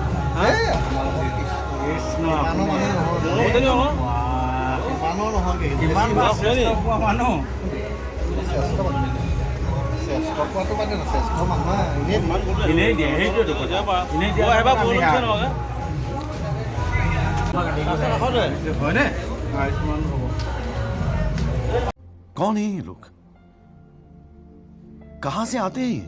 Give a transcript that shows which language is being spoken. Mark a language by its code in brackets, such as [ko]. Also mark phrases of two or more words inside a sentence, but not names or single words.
[as] মানুহ নহয় কিমান মানুহ শ্ৰেষ্ঠ পোৱাটো মানে শ্ৰেষ্ঠ মানুহ এনেই দিয়ে, সেইটোৱেতো কথা। এনেই দিয়ে হয়নে? [hi] कौन है ये लोग? कहां से आते हैं ये?